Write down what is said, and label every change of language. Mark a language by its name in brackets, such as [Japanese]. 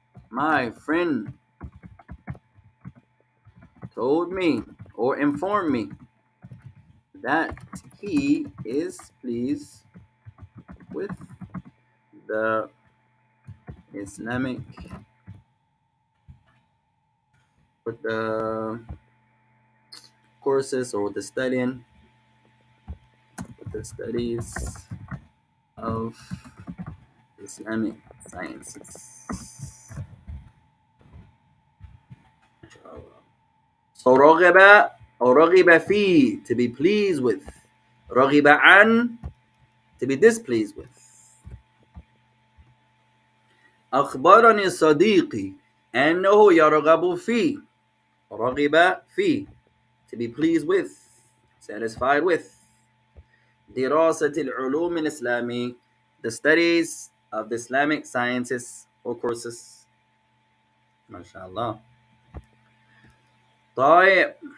[English] My friend told me or informed me that he is pleased with the Islamic, with the courses or the studying, with the studies of Islamic sciences. So رغب or رغب فيه, to be pleased with. رغب عن, to be displeased with. [Arabic] أخبرني صديقي أنه يرغب فيه. [English] رغب فيه, to be pleased with, satisfied with. [Arabic] دراسة العلوم الإسلامي, [English] the studies of the Islamic sciences or courses. [Arabic] ما شاء الله. طيب.